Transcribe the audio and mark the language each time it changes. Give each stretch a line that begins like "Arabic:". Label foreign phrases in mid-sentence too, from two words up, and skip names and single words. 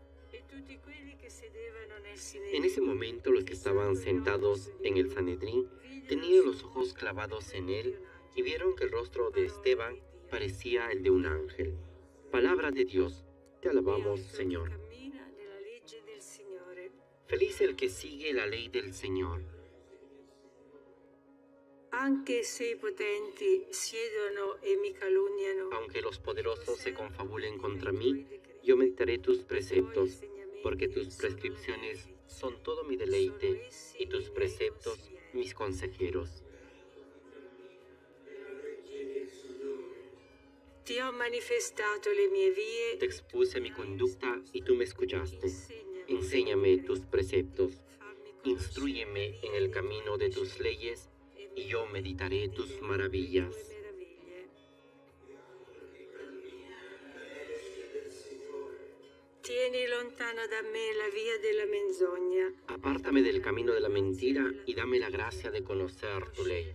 Spanish: En ese momento los que estaban sentados en el Sanedrín tenían los ojos clavados en él y vieron que el rostro de Esteban parecía el de un ángel. Palabra de Dios, te alabamos, Señor. Feliz el que sigue la ley del Señor.
Italian: Anche se i potenti siedono e mi calunniano,
Spanish: Aunque los poderosos se confabulen contra mí, yo meditaré tus preceptos, porque tus prescripciones son todo mi deleite y tus preceptos mis consejeros.
Italian: ti ho manifestato le mie vie,
Spanish: Te expuse mi conducta y tú me escuchaste. Enséñame tus preceptos, instrúyeme en el camino de tus leyes y yo meditaré tus maravillas.
Italian: Tieni lontano da me la via della menzogna.
Spanish: Apártame del camino de la mentira y dame la gracia de conocer tu ley.